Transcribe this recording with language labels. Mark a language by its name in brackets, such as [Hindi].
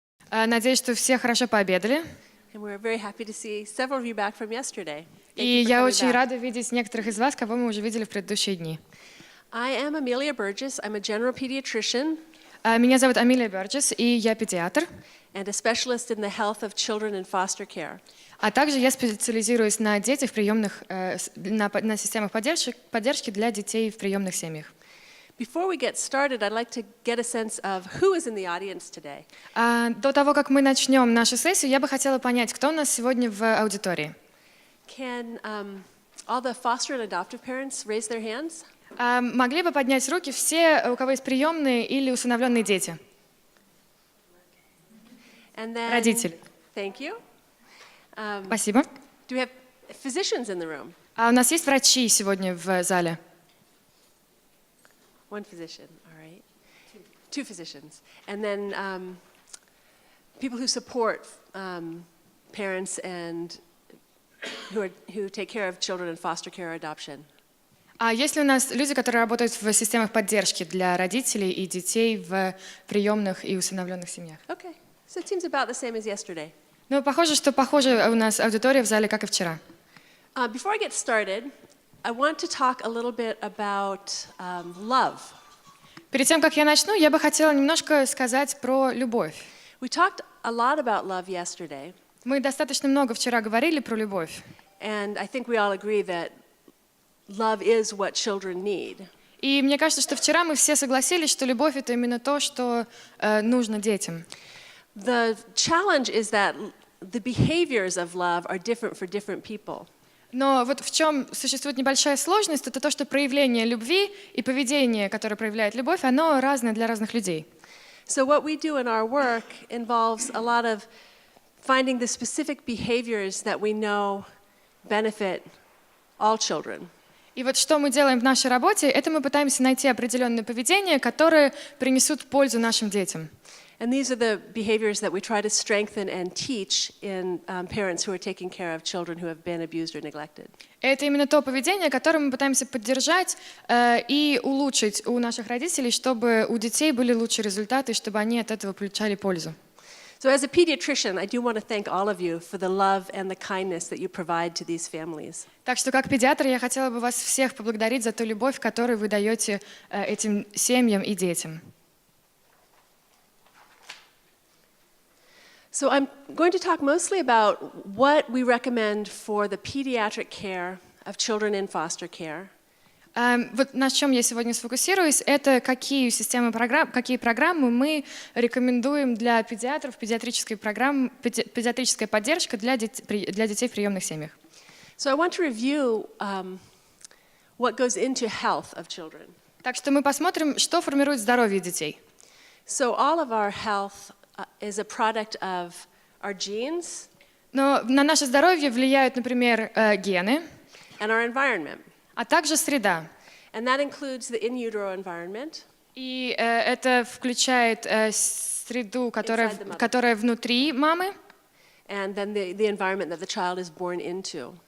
[Russian] Надеюсь, что все хорошо пообедали. [English] And we're very happy to see several of you back from yesterday. [Russian] И [English] Thank you for [Russian] я [English] coming [Russian] очень [English] back. [Russian] рада видеть некоторых из вас, кого мы уже видели в предыдущие дни. [English] I am Amelia Burgess. I'm a general pediatrician [Russian] Меня зовут Амелия Бургес, и я педиатр. [English] and a specialist in the health of children in foster care. [Russian] А также я специализируюсь на детях в приемных, на системах поддержки для детей в приемных семьях. [English] Before we get started, I'd like to get a sense of who is in the audience today. [Russian] До того, как мы начнем нашу сессию, я бы хотела понять, кто у нас сегодня в аудитории. [English] Can all the foster and adoptive parents raise their hands? [Russian] Могли бы поднять руки все, у кого есть приемные или усыновленные дети? [English] And then, [Russian] Родители. [English] Thank you. [Russian] Спасибо. [English] Do we have physicians in the room? [Russian] У нас есть врачи сегодня в зале? [English] One physician, all right. Two physicians. And then people who support parents and who take care of children in foster care or adoption. [Russian] Есть ли у нас люди, которые работают в системах поддержки для родителей и детей в приемных и усыновленных семьях? [English] Okay, so it seems about the same as yesterday. [Russian] Ну, похоже у нас аудитория в зале, как и вчера. [English] Before I get started, I want to talk a little bit about love. [Russian] Перед тем, как я начну, я бы хотела немножко сказать про любовь. [English] We talked a lot about love yesterday, [Russian] Мы достаточно много вчера говорили про любовь. [English] and I think we all agree that love is what children need. [Russian] И мне кажется, что вчера мы все согласились, что любовь — это именно то, что нужно детям. [English] The challenge is that the behaviors of love are different for different people. [Russian] Но вот в чем существует небольшая сложность, это то, что проявление любви и поведение, которое проявляет любовь, оно разное для разных людей. [English] So what we do in our work involves a lot of finding the specific behaviors that we know benefit all children. [Russian] И вот что мы делаем в нашей работе, это мы пытаемся найти определенные поведения, которые принесут пользу нашим детям. [English] And these are the behaviors that we try to strengthen and teach in parents who are taking care of children who have been abused or neglected. [Russian] Это именно то поведение, которое мы пытаемся поддержать и улучшить у наших родителей, чтобы у детей были лучшие результаты, чтобы они от этого получали пользу. [English] So as a pediatrician, I do want to thank all of you for the love and the kindness that you provide to these families. [Russian] Так что как педиатр я хотела бы вас всех поблагодарить за ту любовь, которую вы даете этим семьям и детям. [English] So I'm going to talk mostly about what we recommend for the pediatric care of children in foster care. [Russian] Вот на чем я сегодня сфокусируюсь, это какие программы мы рекомендуем для педиатров, педиатрическая поддержка для детей в приемных семьях. [English] So I want to review what goes into health of children. [Russian] Так что мы посмотрим, что формирует здоровье детей. [English] So all of our health is a product of our genes. [Russian] Но на наше здоровье влияют, например, гены, [English] And our environment. [Russian] а также среда. [English] And that includes the in utero environment. [Russian] И это включает среду, которая внутри мамы, [English] And then the environment that the child is born into.